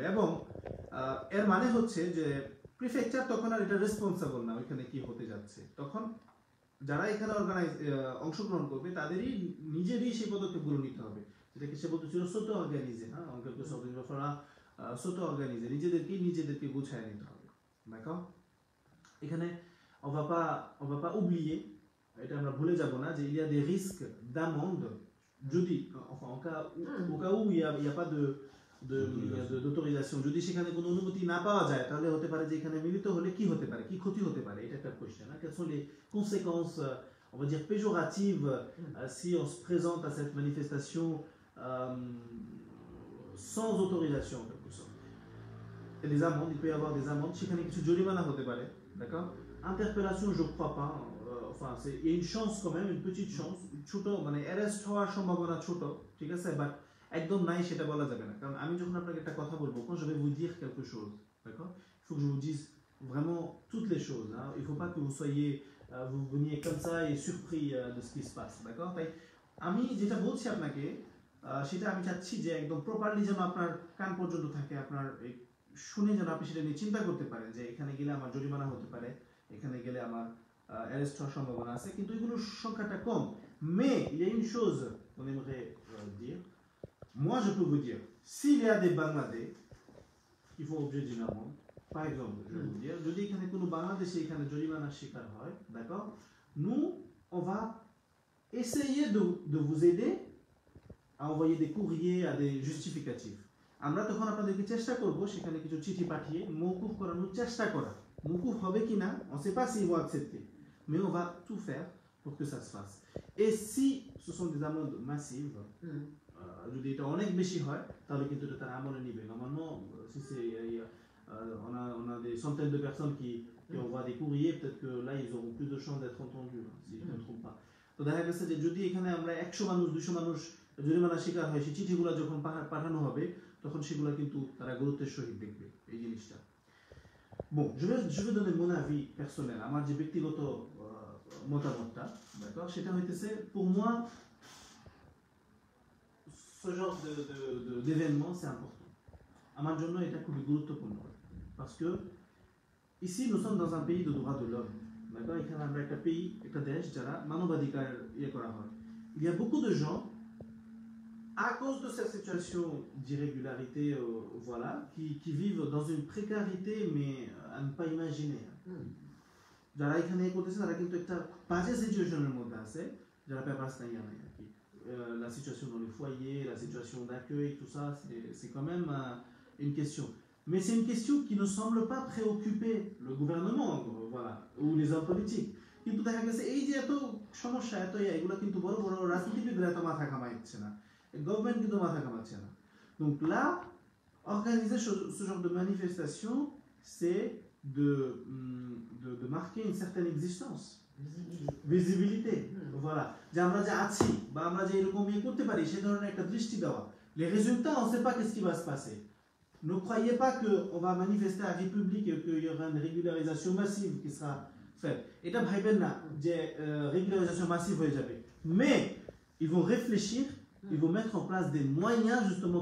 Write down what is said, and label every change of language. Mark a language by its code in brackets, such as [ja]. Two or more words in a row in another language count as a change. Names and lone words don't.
[bn] এবং এর মানে হচ্ছে যে প্রিফেকচার তখন আর এটা রেসপন্সিবল না ওইখানে কি হতে যাচ্ছে, তখন যারা এখানে অংশগ্রহণ করবে তাদেরই নিজেরই সেই পদক্ষেপগুলো নিতে হবে, যেটাকে সে বলতেছিল [fr] s'auto-organiser, [bn] হ্যাঁ, [fr] encore s'auto-organiser, [bn] নিজেদেরকে গুছায় নিতে হবে। [fr] d'accord? এখানে on va pas oublier, [bn] এটা আমরা ভুলে যাব না যে [fr] il y a des risques d'amende [bn] যদি [fr] enfin au cas où il y a pas d'autorisation [bn] যদি সেখানে কোনো অনুমতি না পাওয়া যায় তাহলে হতে পারে যে এখানে মিলিত হলে কি হতে পারে কি ক্ষতি হতে পারে এটা একটা কোশ্চেন [fr] quelles sont les conséquences on va dire péjoratives si on se présente à cette manifestation sans autorisation en quelque sorte. Et des amendes, il peut y avoir des amendes [bn] সেখানে কিছু জরিমানা হতে পারে [fr] d'accord interpellation je crois pas enfin il y a une chance quand même une petite chance [bn] ছোট মানে অ্যারেস্ট হওয়ার সম্ভাবনা ছোট ঠিক আছে বাট একদম নাই সেটা বলা যাবে না কারণ আমি যখন আপনাকে একটা কথা বলবো [fr] quand je vais vous dire quelque chose d'accord il faut que je vous dise vraiment toutes les choses hein. Il faut pas que vous soyez vous veniez comme ça et surpris de ce qui se passe d'accord [bn] তাই আমি যেটা বলছি আপনাকে সেটা আমি চাচ্ছি যে একদম প্রপারলি যেন আপনার কান পর্যন্ত থাকে আপনার শুনে যেন আপনি সেটা নিয়ে চিন্তা করতে পারেন যে এখানে গেলে আমার জরিমানা হতে পারে এখানে গেলে আমার অ্যারেস্ট হওয়ার সম্ভাবনা আছে কিন্তু এগুলোর সংখ্যাটা কম [fr] mais il y a une chose qu'on aimerait dire moi je peux vous dire s'il y a des Bangladais qui font objet d'une amende par exemple je vais vous dire [bn] যদি এখানে কোনো বাংলাদেশি এখানে জরিমানার শিকার হয় [fr] d'accord nous on va essayer de vous aider à envoyer des courriers à des justificatifs [bn] আমরা তখন আপনাদেরকে চেষ্টা করব সেখানে কিছু চিঠি পাঠিয়ে মওকুফ করানোর চেষ্টা করা মওকুফ হবে কিনা [fr] on sait pas s'ils vont accepter mais on va tout faire pour que ça se fasse et si ce sont des amendes massives [bn] যদি এটা অনেক বেশি হয় তাহলে কিন্তু এটা তারা আমলে নেবে [fr] normalement si c'est on a des centaines de personnes qui envoient des courriers peut-être que là ils auront plus de chances d'être entendus si je ne me trompe pas [bn] তো দেখা গেছে যে যদি এখানে আমরা 100 মানুষ 200 মানুষ জরিমানার শিকার হয় সেই চিঠিগুলো যখন পাঠানো হবে তখন সেগুলো কিন্তু তারা গুরুত্বের সহিত দেখবে এই জিনিসটা [fr] bon je vais donner mon avis personnel [bn] আমার যে ব্যক্তিগত মতামতটা d'accord সেটা হইতেছে [fr] pour moi ce genre d'événement c'est important [bn] আমার জন্য এটা খুবই গুরুত্বপূর্ণ [fr] parce que ici nous sommes dans un pays de droits de l'homme d'accord [bn] এখানে আমরা একটা pays একটা দেশ যারা মানবাধিকার করা হয় [fr] il y a beaucoup de gens à cause de cette situation d'irrégularité voilà qui vivent dans une précarité mais à ne pas imaginer যারা [bn] এখানে করতেছে তারা কিন্তু একটা বাজে সিচুয়েশনের মধ্যে আছে যারা পেপারস নাই আর কি [fr] la situation dans les foyers la situation d'accueil tout ça c'est quand même une question mais c'est une question qui ne semble pas préoccuper le gouvernement voilà ou les hommes politiques [bn] কিন্তু দেখা গেছে এই যে এত সমস্যা এত এগুলো কিন্তু বড় বড় রাজনীতিবিদরা তো মাথা কামাচ্ছে না গভর্নমেন্ট কিন্তু মাথা কামাচ্ছে না [fr] donc là organiser ce genre de manifestation c'est de marquer une certaine existence visibilité voilà [bn] যে আমরা যে আছি বা আমরা যে এরকম করতে পারি সেই ধরনের একটা দৃষ্টি দেওয়া [fr] les résultats on sait pas qu'est-ce qui va se passer ne croyez pas que on va manifester à République et qu'il y aura une régularisation massive qui sera faite [bn] এটা ভাইবেন না যে [fr] régularisation massive [bn] হয়ে যাবে [fr] mais ils vont réfléchir ils vont mettre en place des moyens justement